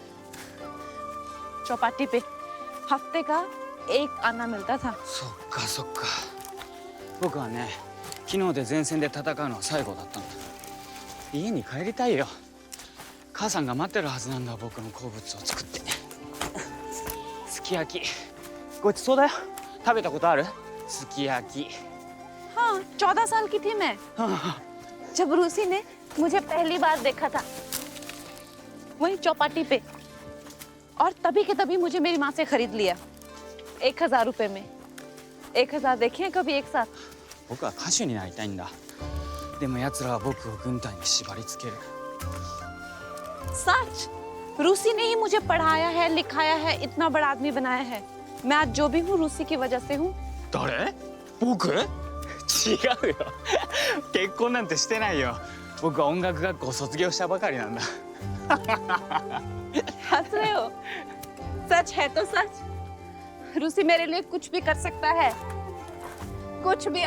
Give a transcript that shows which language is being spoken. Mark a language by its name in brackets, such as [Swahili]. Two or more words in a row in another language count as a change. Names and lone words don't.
[Hindi] चौपाटी पे हफ्ते का एक आना मिलता था। [Japanese] そっかそっか。僕はね、昨日で前線で戦うのは最後だったんだ。家に帰りたいよ。母さんが待ってるはずなんだ、僕の好物を作って。すき焼き。ごちそうだよ。食べたことある？すき焼き。 [Hindi] हाँ, 14 साल की थी मैं जब रूसी ने मुझे पहली बार देखा था वहीं चौपाटी पे, और तभी के तभी मुझे मेरी माँ से खरीद लिया 1000 रुपए में। 1000 देखे हैं कभी एक साथ? [Japanese] 僕は歌手になりたいんだ。でも奴らは僕を軍隊に縛り付ける。 [Hindi] सच, रूसी ने ही मुझे पढ़ाया है, लिखाया है, इतना बड़ा आदमी बनाया है। मैं आज जो भी हूँ रूसी की वजह से हूँ। [Japanese] 誰？僕？違うよ。結婚なんてしてないよ。僕は音楽学校を卒業したばかりなんだ。 [Hindi] हंस रहे हो? सच है तो सच। रूसी मेरे लिए कुछ भी कर सकता है, कुछ भी।